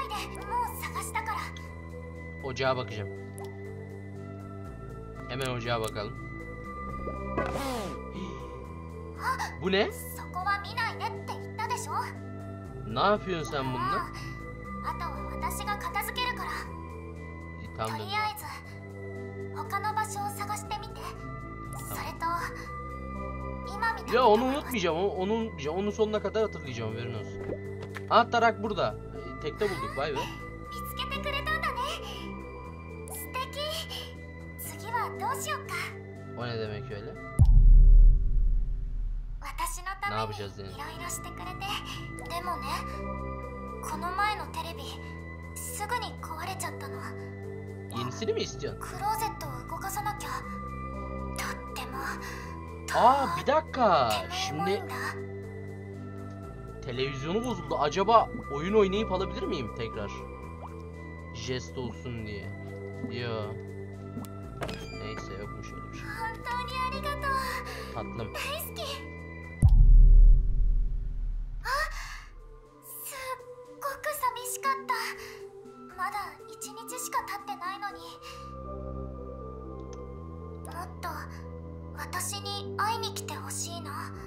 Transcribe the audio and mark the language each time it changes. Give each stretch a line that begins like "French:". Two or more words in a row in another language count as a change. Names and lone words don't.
Turkish: Ocağa bakacağım. Hemen ocağa bakalım. Bu ne? Ne yapıyorsun sen bununla? Tamam.
Japanese: 他の場所を探してみて。それと今今見た
Turkish: Ya onu unutmayacağım. Onu unutmayacağım. Onu sonuna kadar hatırlayacağım. Haberin olsun. Ha, tarak burada. Tekte bulduk. Vay be.
Japanese: 見つけてくれたんだね。素敵。次はどうしようか。
Turkish: O ne demek öyle?
Japanese: 私のた
Turkish: Ne
Japanese: めに
Turkish: yapacağız
Japanese: い Deniz? ろいろしてくれて。でもね、この前のテレビすぐに壊れちゃったの。
Turkish: Yenisini mi istiyorsun?
Japanese: クローゼットを動かさなきゃ。とっても
Turkish: Aa, bir dakika.
Japanese: とっても重い
Turkish: Şimdi
Japanese: んだ。
Turkish: televizyonu bozuldu. Acaba oyun oynayıp alabilir miyim tekrar? Jest olsun diye. Yo. Neyse, yokmuş öyle bir şey.
Japanese: 本当にありがとう。
Turkish: Tatlım.
Japanese: 大好き。あ、すっごく寂しかった。まだ1日しか経ってないのに。もっと私に会いに来てほしいな。